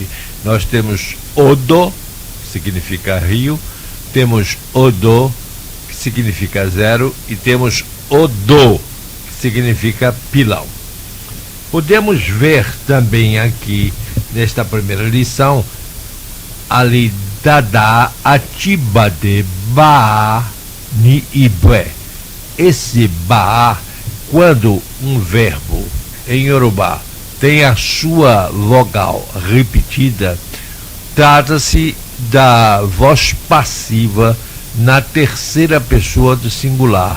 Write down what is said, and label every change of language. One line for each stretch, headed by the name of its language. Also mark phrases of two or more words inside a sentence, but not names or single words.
Portuguese: Nós temos odo, que significa rio, temos odor, que significa zero, e temos odô, que significa pilão. Podemos ver também aqui, nesta primeira lição,
Yoruba: ali dada atibade ba ni ibe.
Portuguese: Esse ba, quando um verbo em Yorubá tem a sua vogal repetida, trata-se da voz passiva na terceira pessoa do singular.